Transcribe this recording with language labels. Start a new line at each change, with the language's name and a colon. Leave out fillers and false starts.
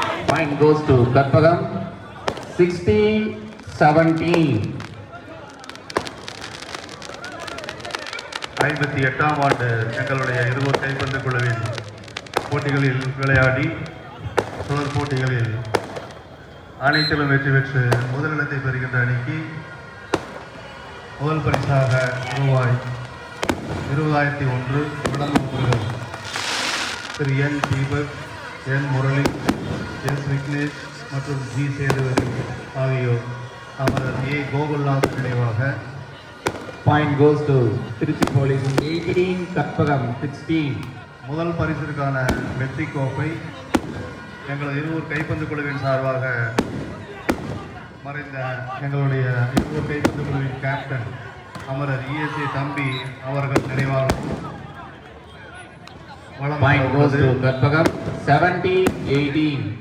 English: Point goes to Karpagam 16, 17.
Tamil: 58ஆம் ஆண்டு எங்களுடைய இருவர் கைப்பந்து குழுவின் போட்டிகளில் விளையாடி தொடர் போட்டிகளில் அனைத்திலும் வெற்றி பெற்று முதலிடத்தை பெறுகின்ற அணிக்கு முதல் பரிசாக ரூபாய் 20,001 வழங்கப்படுகிறது. திரு என் தீபக், என் முரளி, எஸ் விக்னேஷ் மற்றும் ஜி சேதுவதி ஆகியோர் அமரர் ஏ கோகுல்நாத் நினைவாக.
English: Point goes to Trichy police 18, Karpagam 16.
Tamil: முதல் பரிசிற்கான வெற்றி கோப்பை எங்களது இருவர் கைப்பந்து குழுவின் சார்பாக மறைந்த எங்களுடைய இருவர் கைப்பந்து குழுவின் கேப்டன் அமரர் இஎஸ்ஏ தம்பி அவர்கள் நினைவாக
English: Point goes to Karpagam 17, 18.